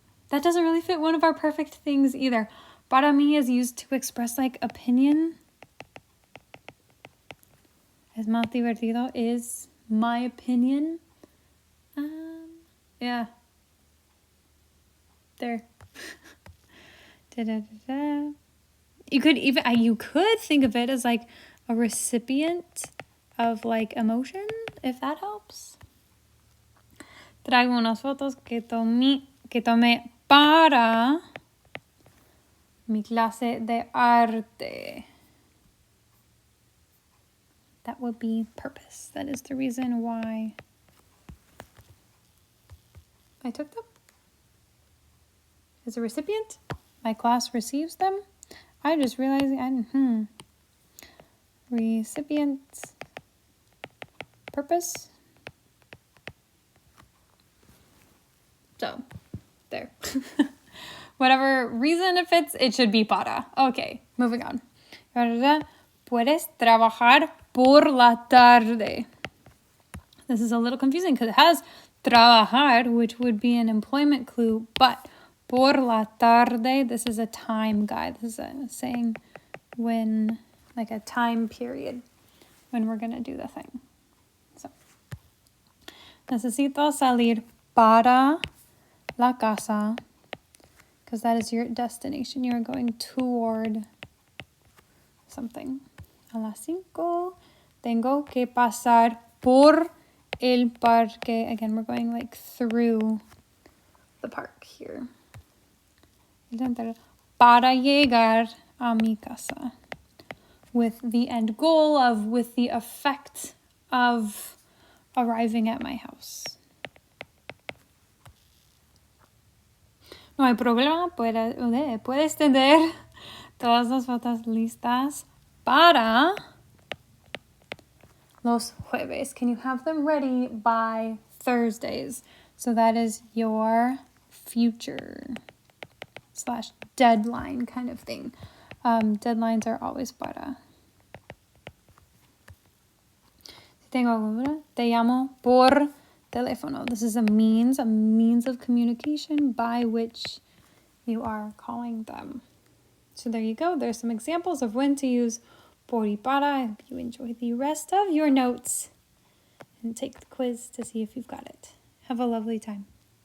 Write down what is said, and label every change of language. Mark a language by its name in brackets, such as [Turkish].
[English] That doesn't really fit one of our perfect things either. [Spanish] Para mí [English] is used to express like opinion. [Spanish] Es más divertido [English] is my opinion. Yeah. There. You could think of it as like a recipient of like emotion, if that helps. [Spanish] Traigo unas fotos que tomé para mi clase de arte. [English] That would be purpose. That is the reason why I took them. As a recipient, my class receives them. I just realized recipient purpose. So, there. Whatever reason it fits, it should be para. Okay, moving on. [Spanish] Puedes trabajar por la tarde. [English] This is a little confusing because it has trabajar, which would be an employment clue, but [Spanish] por la tarde, [English] this is a time guide. This is saying when, like a time period, when we're going to do the thing. So, [Spanish] necesito salir para la casa, [English] because that is your destination. You are going toward something. [Spanish] A las 5, tengo que pasar por el parque. [English] Again, we're going like through the park here. [Spanish] Para llegar a mi casa. [English] With the end goal of, with the effect of arriving at my house. [Spanish] No hay problema, puedes tener todas las fotos listas para los jueves. [English] Can you have them ready by Thursdays? So that is your future / deadline kind of thing. Deadlines are always para. [Spanish] Si tengo alguna, te llamo por teléfono. [English] This is a means of communication by which you are calling them. So there you go. There's some examples of when to use [Spanish] por y para. [English] I hope you enjoy the rest of your notes and take the quiz to see if you've got it. Have a lovely time.